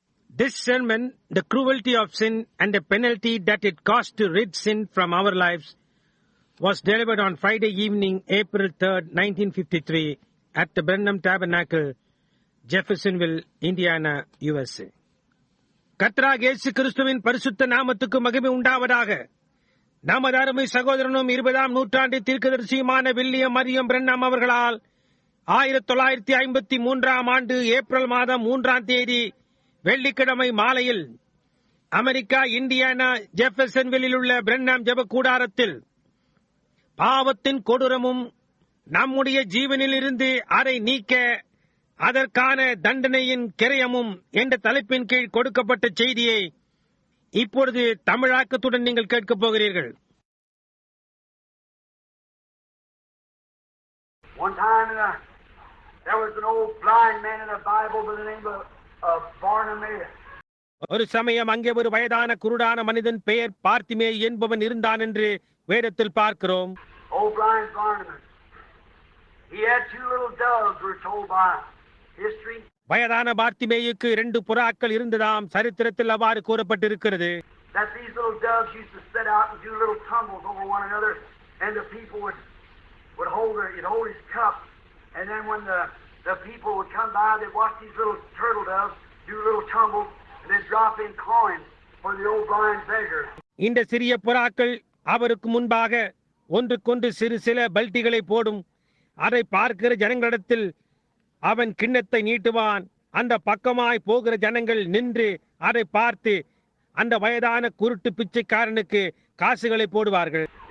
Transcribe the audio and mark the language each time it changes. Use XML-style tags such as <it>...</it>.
<en>This sermon, The Cruelty of Sin and the Penalty That It Cost to Rid Sin from Our Lives, was delivered on Friday evening, April 3rd, 1953, at the Brenham Tabernacle, Jeffersonville, Indiana, USA.</en> <ta>கர்த்தராகிய இயேசு கிறிஸ்துவின் பரிசுத்த நாமத்துக்கு மகிமை உண்டாவதாக. நமது அருமை சகோதரனும் 20ஆம் நூற்றாண்டு தீர்க்கதரிசியுமான வில்லியம் மரியம் பிரென்ஹாம் அவர்களால் 1953ஆம் ஆண்டு ஏப்ரல் மாதம் 3ஆம் தேதி வெள்ளிக்கிழமை மாலையில் அமெரிக்கா இண்டியானா ஜெஃபர்சன்வில்லில் உள்ள பிரென்ஹாம் ஜெப கூடாரத்தில் பாவத்தின் கொடூரமும் நம்முடைய ஜீவனில் இருந்து அதை நீக்க அதற்கான தண்டனையின் கிரயமும் என்ற தலைப்பின் கீழ் கொடுக்கப்பட்ட செய்தியை இப்பொழுது தமிழாக்கத்துடன் நீங்கள் கேட்கப் போகிறீர்கள்.</ta> <en>One time there was an old blind man in the Bible by the name of Bartimaeus.</en> <ta>ஒரு சமயம் அங்கே ஒரு வயதான குருடான மனிதன் பெயர் பார்த்திமே என்பவன் இருந்தான் என்று வேதத்தில் பார்க்கிறோம்.</ta> <en>Old blind Bartimaeus. He had two little doves, we're told by history.</en> <ta>வயதான பார்த்திமேயுக்கு 2 புறாக்கள் இருந்ததாம், சரித்திரத்தில் அவ்வாறு கூறப்பட்டிருக்கிறது.</ta> <en>That these little doves used to set out and do little tumbles over one another, and the people would hold his cup, and then when the people would come by, they'd watch these little turtle doves do little tumbles, and they'd drop in coins for the old blind beggar.</en> <ta>இந்த சிறிய புறாக்கள் அவருக்கு முன்பாக ஒன்றுக்கொன்று சில பல்டிகளை போடும். அதை பார்க்கிற ஜனங்களிடத்தில் அவன் கிண்ணத்தை நீட்டுவான். அந்த பக்கமாய் போகிற ஜனங்கள் நின்று அதை பார்த்து அந்த வயதான குருட்டு பிச்சைக்காரனுக்கு காசுகளை போடுவார்கள்.</ta>